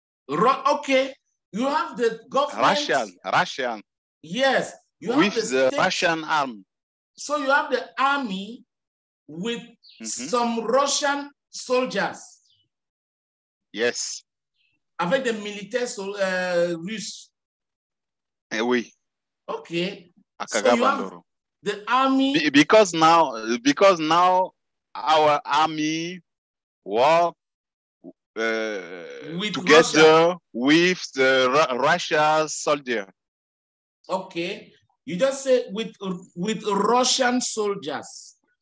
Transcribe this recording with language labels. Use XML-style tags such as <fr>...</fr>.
<en>Okay, you have the government. Russian. Yes, you with have the Russian army. So you have the army with some Russian soldiers. Yes.</en> <fr>Avec des militaires russes. Oui.</fr> <en>Okay. So you have the army. Because now our army work together with the Russia soldier. Okay. You just say with Russian soldiers.</en>